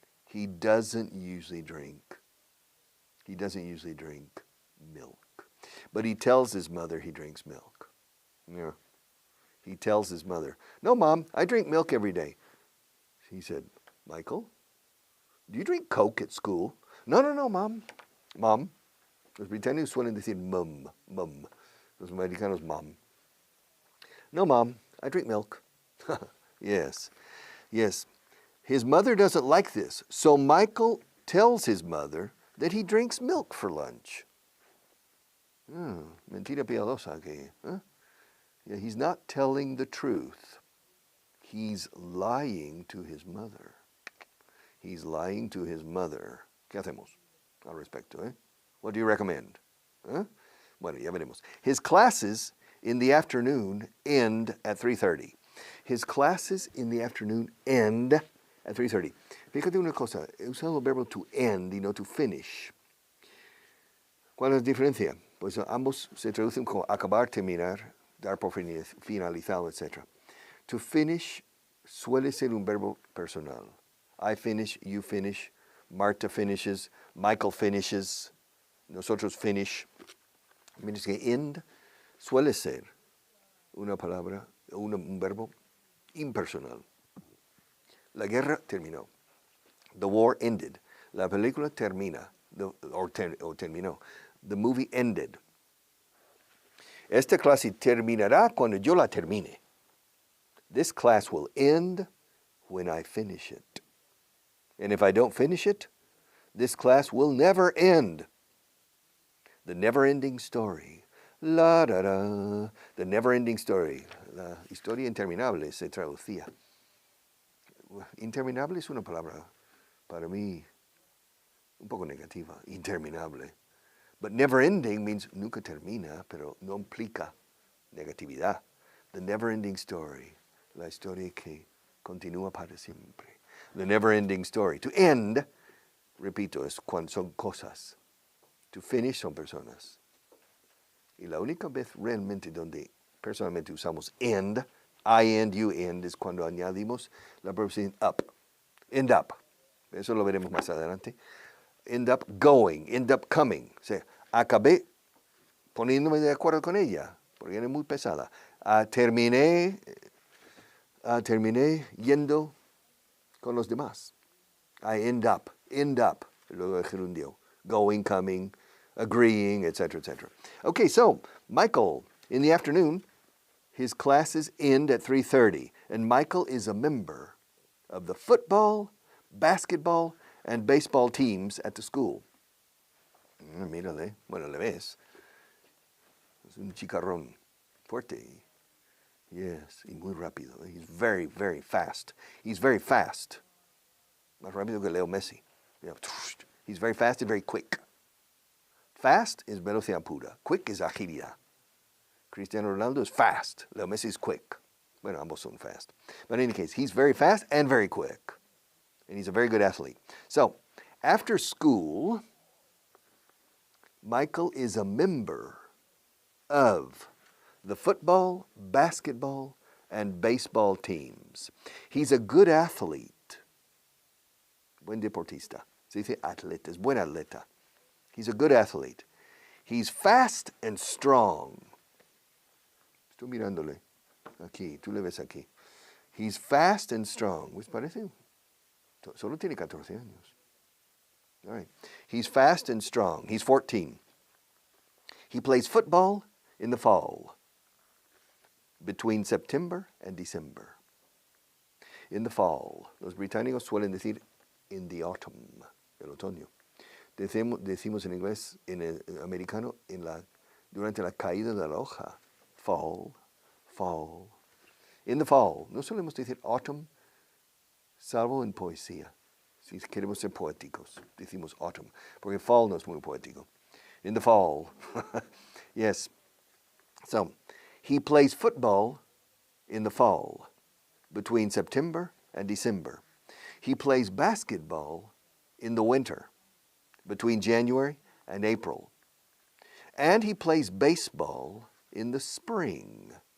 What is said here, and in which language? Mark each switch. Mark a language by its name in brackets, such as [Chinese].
[English] He doesn't usually drink milk, but he tells his mother he drinks milk. Yeah. He tells his mother, "No, Mom, I drink milk every day." He said, "Michael, do you drink Coke at school?" No, Mom. Mom. [Spanish] Los británicos suelen decir mum. Los americanos, [English] Mom. No, Mom, I drink milk. Yes. His mother doesn't like this, so Michael tells his mother that he drinks milk for lunch. [Spanish] Mentira piadosa aquí. [English] Yeah, he's not telling the truth. He's lying to his mother. [Spanish] ¿Qué hacemos al respecto? [English] What do you recommend? [Spanish] Bueno, ya veremos. [English] His classes in the afternoon end at 3:30. His classes in the afternoon end at 3:30. [Spanish] Fíjate una cosa, he usado el verbo to end y no to finish. ¿Cuál es la diferencia? Pues ambos se traducen como acabar, terminar, dar por finalizado, etc. To finish suele ser un verbo personal. [English] I finish, you finish, Marta finishes, Michael finishes, [Spanish] nosotros [English] finish. [Spanish] Mientras que end suele ser una palabra, un verbo impersonal. La guerra terminó. [English] The war ended. [Spanish] La película termina, terminó. [English] The movie ended. [Spanish] Esta clase terminará cuando yo la termine. [English] This class will end when I finish it. And if I don't finish it, this class will never end. The never-ending story. La da da. The never-ending story. [Spanish] La historia interminable se traducía. Interminable es una palabra para mí un poco negativa. Interminable. [English] But never-ending means [Spanish] nunca termina, pero no implica negatividad. [English] The never-ending story. [Spanish] La historia que continúa para siempre. [English] The never-ending story. [Spanish] To end, repito, es cuando son cosas. To finish son personas. Y la única vez realmente donde personalmente usamos end, [English] I end, you end, [Spanish] es cuando añadimos la preposición up. End up. Eso lo veremos más adelante. [English] End up going, end up coming. [Spanish] O sea, acabé poniéndome de acuerdo con ella, porque era muy pesada. Terminé yendo con los demás. [English] I end up, [Spanish] luego el gerundio. [English] Going, coming, agreeing, etc., etc. Okay, so Michael, in the afternoon, his classes end at 3:30, and Michael is a member of the football, basketball, and baseball teams at the school. [Spanish] Mírale, bueno, le ves. Es un chicarrón fuerte. [English] Yes, [Spanish] y muy rápido. [English] He's very, very fast. He's very fast. [Spanish] Más rápido que Leo Messi. [English] He's very fast and very quick. Fast is [Spanish] velocidad pura. [English] Quick is [Spanish] agilidad. [English] Cristiano Ronaldo is fast. Leo Messi is quick. [Spanish] Bueno, ambos son [English] fast. But in any case, he's very fast and very quick. And he's a very good athlete. So, after school, Michael is a member of the football, basketball, and baseball teams. He's a good athlete. [Spanish] Buen deportista. Se dice atleta, es buen atleta. [English] He's a good athlete. He's fast and strong. [Spanish] Estoy mirándole aquí, tú le ves aquí. [English] He's fast and strong. [Spanish] ¿Les parece? Solo tiene 14 años. [English] All right. He's fast and strong. He's 14. He plays football in the fall, between September and December. In the fall. [Spanish] Los británicos suelen decir [English] in the autumn, [Spanish] el otoño. Decimos en inglés, en el americano, durante la caída de la hoja. [English] Fall. In the fall. [Spanish] No solemos decir autumn, salvo en poesía. Si queremos ser poéticos, decimos autumn, porque fall no es muy poético. [English] In the fall. Yes. So, he plays football in the fall, between September and December. He plays basketball in the winter, between January and April. And he plays baseball in the spring.